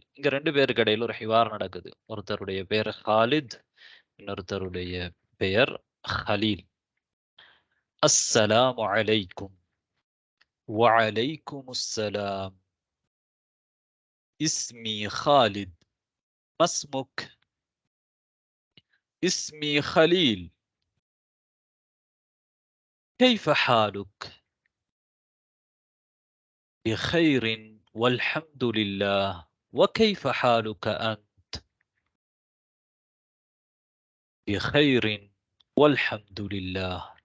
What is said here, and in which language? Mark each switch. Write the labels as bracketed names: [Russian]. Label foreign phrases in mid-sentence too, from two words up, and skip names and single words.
[Tamil] இங்க 2 பேருக்கு இடையில ஒரு ஹிவார் நடக்குது. ஒருத்தருடைய பெயர் ஹாலித், இன்னொருத்தருடைய பெயர் ஹலீல். [Arabic] السلام عليكم. وعليكم السلام. اسمي خالد. ما اسمك? اسمي خليل. كيف حالك؟ بخير والحمد لله. وكيف حالك أنت؟ بخير والحمد لله.